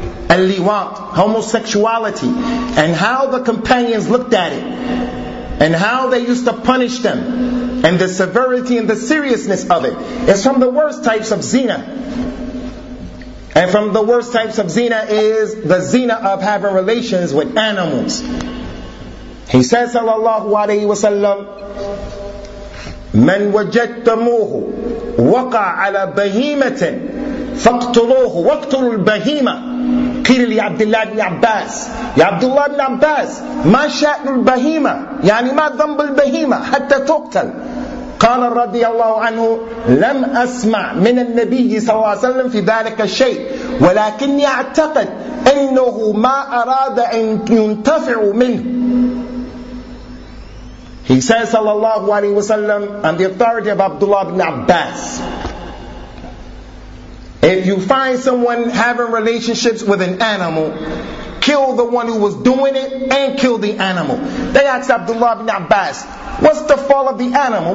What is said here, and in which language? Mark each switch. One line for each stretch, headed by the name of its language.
English: Al-Liwat, homosexuality, and how the companions looked at it, and how they used to punish them, and the severity and the seriousness of it. It's from the worst types of zina. And from the worst types of zina is the zina of having relations with animals. He says, sallallahu alayhi wa sallam,
Arabic: من وجدتموه وقع على بهيمة فاقتلوه واقتلوا البهيمة. قيل لي عبد الله بن عباس, يا عبد الله بن عباس, ما شأن البهيمة, يعني ما ذنب البهيمة حتى تقتل. قال رضي الله عنه, لم أسمع من النبي صلى الله عليه وسلم في ذلك الشيء, ولكني أعتقد أنه ما أراد أن ينتفع منه.
English: He says,
Arabic: صلى الله عليه وسلم,
English: on the authority of Abdullah ibn Abbas, if you find someone having relationships with an animal, kill the one who was doing it and kill the animal. They asked Abdullah ibn Abbas, what's the fall of the animal?